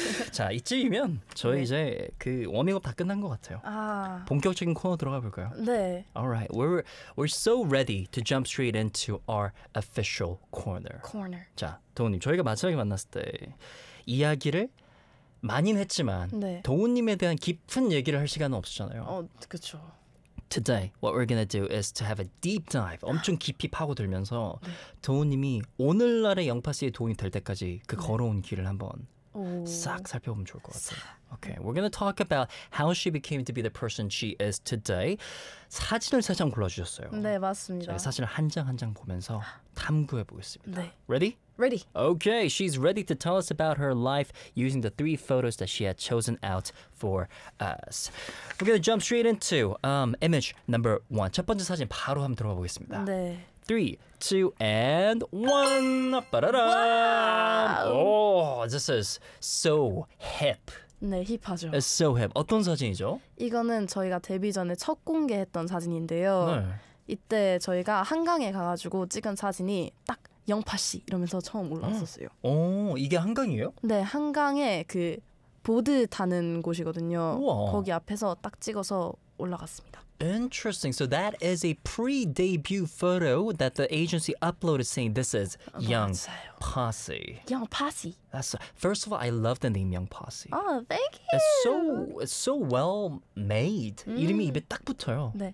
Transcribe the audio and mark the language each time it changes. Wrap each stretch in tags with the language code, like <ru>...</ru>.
<ko>자, 이쯤이면 저희 이제 그 워밍업 다 끝난 것 같아요. 아. 본격적인 코너 들어가 볼까요? 네.</ko> <en>Alright, we're so ready to jump straight into our official corner. Corner.</en> <ko>자. 도훈님, 저희가 마지막에 만났을 때 이야기를 많이는 했지만 네. 도훈님에 대한 깊은 얘기를 할 시간은 없었잖아요. 어, 그렇죠.</ko> <en>Today, what we're gonna do is to have a deep dive.</en> <ko>엄청 깊이 파고들면서 네. 도훈님이 오늘날의 영파씨의 도훈이 될 때까지 그 네. 걸어온 길을 한번 싹 살펴보면 좋을 것 같아요.</ko> <en>Okay, we're gonna talk about how she became to be the person she is today.</en> <ko>사진을 세 장 골라주셨어요. 네, 맞습니다. 사진을 한 장 한 장 보면서 탐구해 보겠습니다. 네.</ko> <en>Ready? Ready. Okay, she's ready to tell us about her life using the three photos that she had chosen out for us. We're gonna jump straight into image number one.</en> <ko>첫 번째 사진 바로 한번 들어가 보겠습니다. 네.</ko> <en>Three, two, and one. Ba-da-da! Wow. Oh, this is so hip.</en> <ko>네, 힙하죠.</ko> <en>It's so hip.</en> <ko>어떤 사진이죠? 이거는 저희가 데뷔 전에 첫 공개했던 사진인데요. 네. 이때 저희가 한강에 가가지고 찍은 사진이 딱 영파씨 이러면서 처음 올라왔었어요. 오, 이게 한강이에요? 네, 한강에 그 보드 타는 곳이거든요. 우와. 거기 앞에서 딱 찍어서 올라갔습니다.</ko> <en>Interesting. So that is a pre-debut photo that the agency uploaded saying this is Young Posse. Young Posse. That's a, first of all, I love the name Young Posse. Oh, thank you. It's so well made.</en> <ko>이름이 입에 딱 붙어요. 네,</ko>